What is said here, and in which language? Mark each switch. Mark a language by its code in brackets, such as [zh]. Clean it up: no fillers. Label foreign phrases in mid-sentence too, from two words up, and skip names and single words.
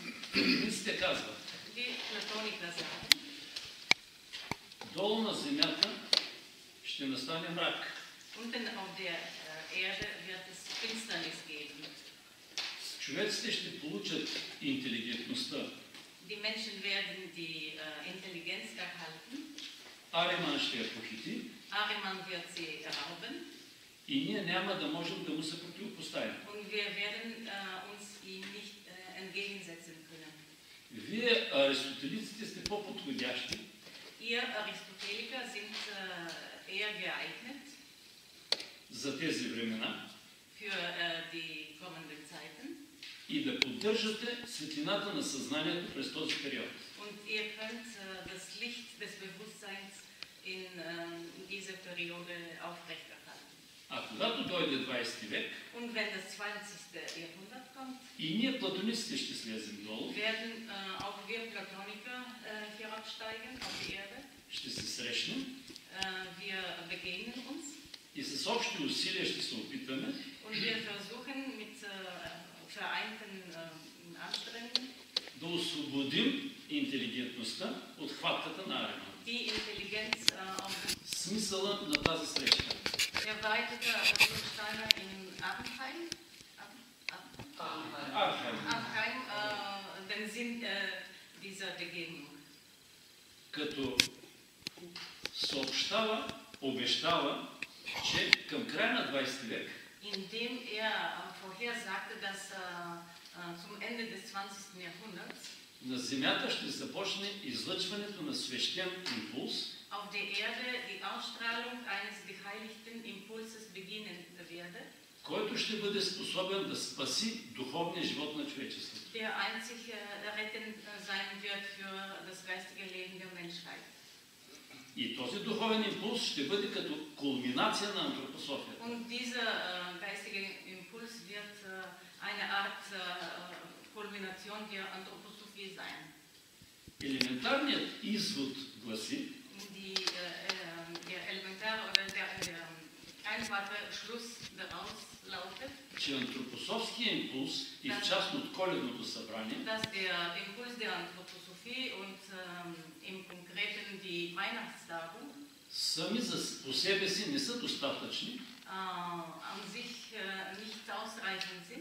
[bg] Платониците казват, долу на земята ще настане мрак. [de] Unten auf der Erde wird es Finsternis geben. [bg] Човеците ще получат интелигентността. [de] Die Menschen werden die Intelligenz erhalten. [bg] Ариман ще я похити. [de] Ahriman wird sie rauben. [bg] И ние няма да можем да му се противопоставим. [de] Und wir werden uns ihm nicht entgegensetzen können. [bg] Вие, аристотелиците, сте по-подходящи. [de] Ihr Aristoteliker sind eher geeignet [bg] За тези времена. [de] für die kommenden Zeiten. [bg] И да поддържате светлината на съзнанието през този период. [de] Und ihr könnt das Licht des Bewusstseins in dieser Periode aufrechterhalten. [bg] А когато дойде 20 век, [de] Und wenn das 20. Jahrhundert kommt, [bg] и ние платониците ще слезем долу, [de] werden auch wir Platoniker herabsteigen auf die Erde. [bg] ще се срещнем [de] Wir begegnen uns [bg] и с общи усилия ще се опитаме [de] und wir versuchen mit vereinten Anstrengungen [bg] да освободим интелигентността от хватката на Ариман. [de] die Intelligenz [bg] Смисъла на тази среща. [de] erweiterte Steiner in Arnheim. Arnheim, den Sinn dieser Begegnung. [bg] Като съобщава, обещава, че към края на 20 век [de] Indem vorhersagte, dass zum Ende des 20. Jahrhunderts [bg] на Земята ще започне излъчването на свещен импулс, [de] auf der Erde die Ausstrahlung eines geheiligten Impulses beginnen werde, [bg] който ще бъде способен да спаси духовния живот на човечеството. [de] der einzig rettend sein wird für das geistige Leben der Menschheit. [bg] И този духовен импулс ще бъде като кулминация на антропософията. [de] Und dieser geistige Impuls wird eine Art Kulmination der Anthroposophie sein. [bg] Елементарният извод гласи, [de] Der Elementar oder der einfache Schluss daraus lautet, [bg] че антропософския импулс и в частност коледното събрание [de] dass der Impuls der Anthroposophie und im Konkreten die Weihnachtstagung [bg] сами по себе си не са достатъчни [de] an sich nicht ausreichend sind